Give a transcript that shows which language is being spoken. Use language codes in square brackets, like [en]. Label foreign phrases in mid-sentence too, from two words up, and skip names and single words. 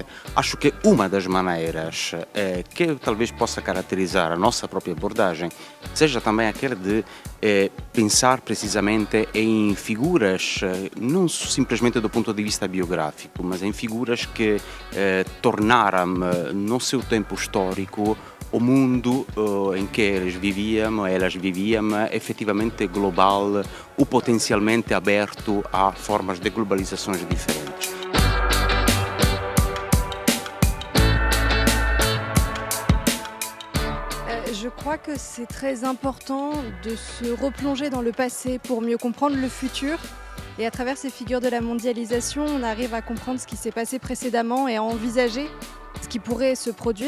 [pt] Acho que uma das maneiras que talvez possa caracterizar a nossa própria abordagem seja também aquela de pensar precisamente em figuras, não simplesmente do ponto de vista biográfico, mas em figuras que tornaram no seu tempo histórico o mundo em que elas viviam efetivamente global ou potencialmente aberto a formas de globalizações diferentes. [fr] Je crois que c'est très important de se replonger dans le passé pour mieux comprendre le futur. Et à travers ces figures de la mondialisation, on arrive à comprendre ce qui s'est passé précédemment et à envisager ce qui pourrait se produire.